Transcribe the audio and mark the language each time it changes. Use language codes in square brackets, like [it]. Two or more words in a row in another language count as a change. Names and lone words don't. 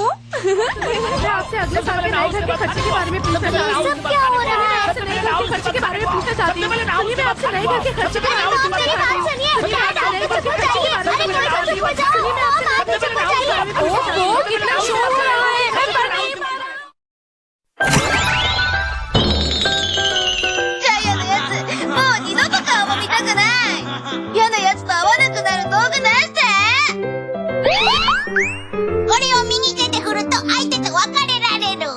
[hi] मैं आपसे अगले साल के नए घर के खर्चे के बारे में पूछना चाहती हूँ। ये सब क्या हो रहा है? नए घर के खर्चे के बारे में पूछना चाहती हूँ। सुनिए, मैं आपसे नए घर के खर्चे के बारे में आप मेरी बात सुनिए। शायद आप तो चुप हो जाइए। अरे कोई तो चुप हो जाओ। आप तो चुप हो जाइए। ओहो, इतना शोर हो रहा है, मैं पढ़ नहीं पा रहा। [ja] ジャイアのやつ、もう二度と顔も見たくない。嫌なやつと会わなくなる道具出して。これを右手で振ると相手と別れられる。